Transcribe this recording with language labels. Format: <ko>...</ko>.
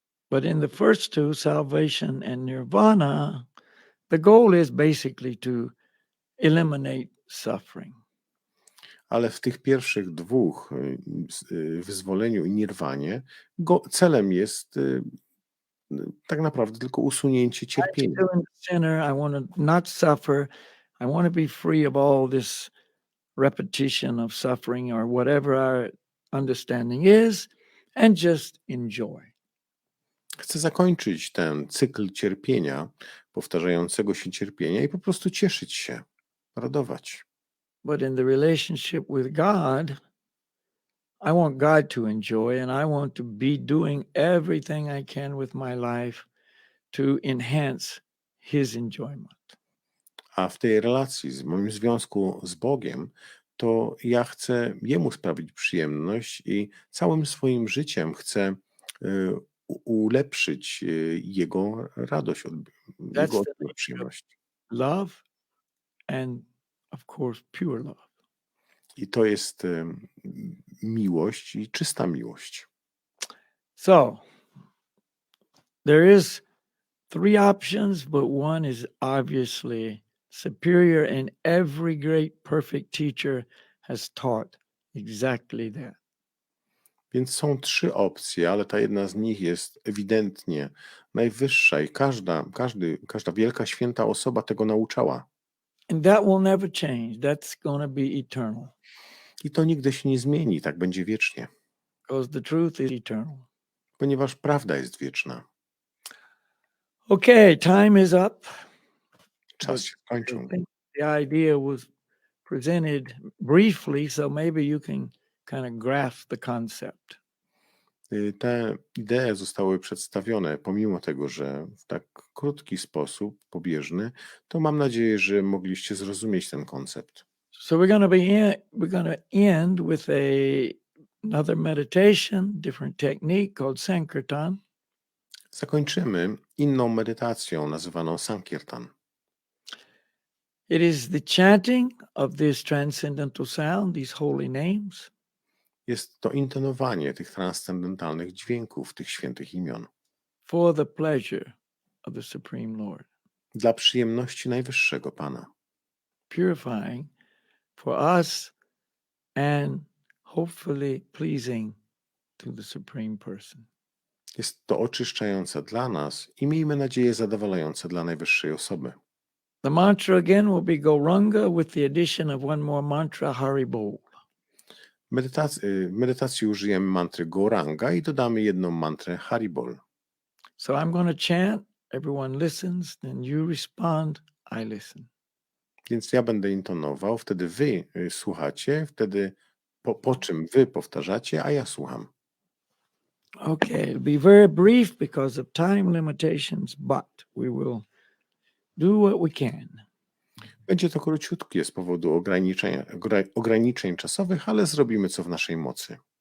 <en>But in the first two, salvation and nirvana, the goal is basically to eliminate suffering.</en> <pl>ale w tych pierwszych dwóch, wyzwoleniu i nirwanie, celem jest tak naprawdę tylko usunięcie</pl> <en>I'm</en> <pl>cierpienia.</pl> <en>still a sinner. I want to not suffer. I want to be free of all this repetition of suffering or whatever our understanding is, and just enjoy.</en> <pl>Chcę zakończyć ten cykl cierpienia, powtarzającego się cierpienia i po prostu cieszyć się, radować.</pl> <en>But in the relationship with God, I want God to enjoy, and I want to be doing everything I can with my life to enhance His enjoyment.</en> <pl>A w tej relacji, w moim związku z Bogiem, to ja chcę Jemu sprawić przyjemność i całym swoim życiem chcę ulepszyć Jego radość, Jego</pl> <en>That's the</en> <pl>odczuwać przyjemność.</pl> <en>love and, of course, pure love.</en> <pl>I to jest miłość i czysta miłość.</pl> <en>So, there is three options, but one is obviously superior, and every great perfect teacher has taught exactly that.</en> <pl>Więc są trzy opcje, ale ta jedna z nich jest ewidentnie najwyższa i każda wielka, święta osoba tego nauczała.</pl> <en>And that will never change. That's going to be eternal</en> <pl>I to nigdy się nie zmieni, tak będzie wiecznie,</pl> <en>because the truth is eternal.</en> <pl>ponieważ prawda jest wieczna.</pl> <en>Okay, time is up.</en> <pl>Czas się</pl> <en>I</en> <pl>skończył.</pl> <en>think the idea was presented briefly, so maybe you can kind of grasp the concept.</en> <pl>Te idee zostały przedstawione, pomimo tego, że w tak krótki sposób, pobieżny, to mam nadzieję, że mogliście zrozumieć ten koncept.</pl> <en>So we're going to end with another meditation, different technique called Sankirtan.</en> <pl>Zakończymy inną medytacją nazywaną Sankirtan.</pl> <en>It is the chanting of this transcendental sound, these holy names,</en> <pl>Jest to intonowanie tych transcendentalnych dźwięków, tych świętych imion,</pl> <en>for the pleasure of the Supreme Lord,</en> <pl>dla przyjemności Najwyższego Pana,</pl> <en>purifying for us and hopefully pleasing to the Supreme Person.</en> <pl>Jest to oczyszczające dla nas i miejmy nadzieję zadowalające dla Najwyższej Osoby.</pl> <en>The mantra again will be Gauranga with the addition of one more mantra, Haribol.</en> <pl>W medytacji użyjemy mantry Gauranga i dodamy jedną mantrę Haribol.</pl> <en>So I'm going to chant, everyone listens, then you respond, I listen.</en> <pl>Więc ja będę intonował, wtedy wy słuchacie, wtedy po czym wy powtarzacie, a ja słucham.</pl> <en>Okay, it'll be very brief because of time limitations, but we will do what we can.</en> <pl>Będzie to króciutkie z powodu ograniczeń czasowych, ale zrobimy co w naszej mocy.</pl>